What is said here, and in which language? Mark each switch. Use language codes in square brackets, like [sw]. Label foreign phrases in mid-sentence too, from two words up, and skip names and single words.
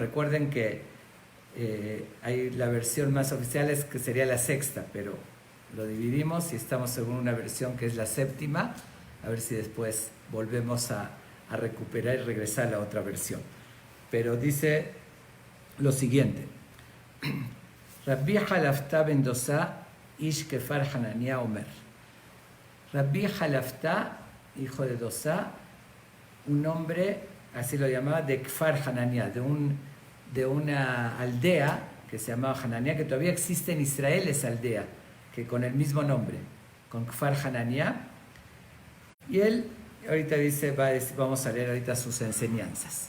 [es] Recuerden que hay la versión más oficial que sería la sexta, pero lo dividimos y estamos según una versión que es la séptima. A ver si después volvemos a recuperar y regresar a la otra versión. Pero dice lo siguiente. [he] רבי חלפתא בן דוסא איש כפר חנניה אומר. [es] Rabbi Halafta, hijo de Dosa, un hombre, así lo llamaba, de Kfar Hanania, de una aldea que se llamaba Hanania, que todavía existe en Israel esa aldea, que con el mismo nombre, con Kfar Hanania. Y él ahorita dice, vamos a leer ahorita sus enseñanzas.